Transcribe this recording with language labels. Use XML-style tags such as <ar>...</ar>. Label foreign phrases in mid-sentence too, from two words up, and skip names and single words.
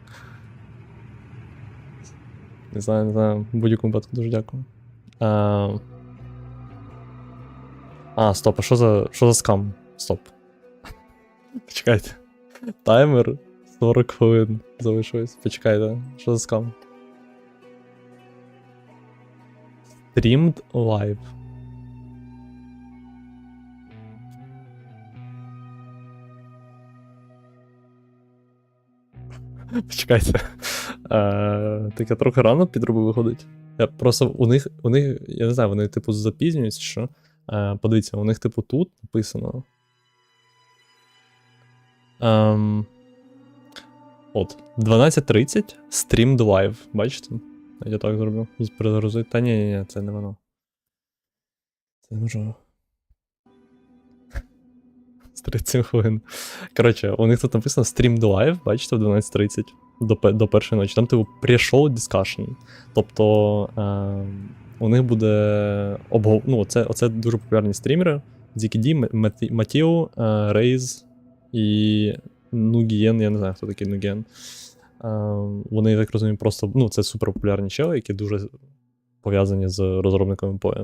<uk>Не знаю, в будь-якому випадку дуже дякую. Стоп, а що за скам? Стоп. Почекайте. Таймер 40 хвилин залишилось. Почекайте, що за скам?</uk> <en>Streamed live.</en> <uk>Почекайте. Так я трохи рано підробив виходить. Я просто у них, я не знаю, вони типу запізнюються, що? Подивіться, у них типу тут написано.</uk> <en>От, 12:30 streamed live,</en> <uk>бачите? Я так зроблю. Перезагрузити. Та ні, це не воно. Це можливо. З 30 хвилин. Коротше, у них тут написано</uk> <en>streamed live,</en> <uk>бачите, в 12:30 до першої ночі. Там типу</uk> <en>pre-show discussion.</en> <uk>Тобто у них буде оце дуже популярні стрімери. ZKD, Матіо, Рейз і Нугієн, я не знаю, хто такий Нугієн. Вони, я так розумію, просто, це супер популярні чели, які дуже пов'язані з розробниками поя.</uk>